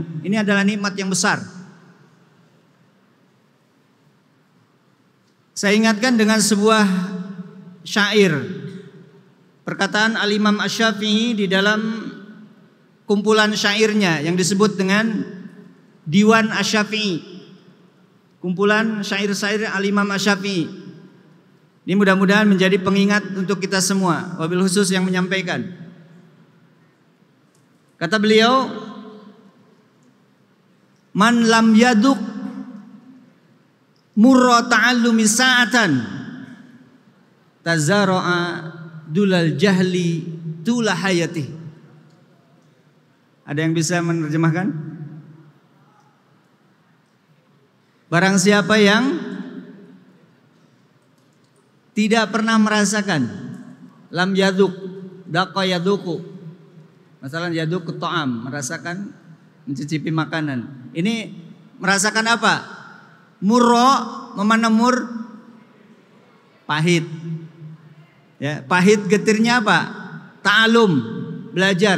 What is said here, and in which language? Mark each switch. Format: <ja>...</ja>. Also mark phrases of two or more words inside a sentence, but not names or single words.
<id>Ini adalah nikmat yang besar. Saya ingatkan dengan sebuah syair, perkataan Al-Imam Asy-Syafi'i di dalam kumpulan syairnya yang disebut dengan Diwan Asy-Syafi'i. Kumpulan syair-syair Al-Imam Asy-Syafi'i. Ini mudah-mudahan menjadi pengingat untuk kita semua,</id> <ar>وبالخصوص</ar> <id>yang menyampaikan. Kata beliau,</id> <ar>من لم يذق مر التعلم ساعة تجرع ذل الجهل طول حياته.</ar> <id>Ada yang bisa menerjemahkan? Barang siapa yang tidak pernah merasakan,</id> <ar>لم يذق، ذاق يذوق,</ar> <id>masalah</id> <ar>يذوق طعام,</ar> <id>merasakan, mencicipi makanan. Ini merasakan apa? Murro, memana mur? Pahit. Ya, pahit getirnya apa? Ta'alum, belajar.</id>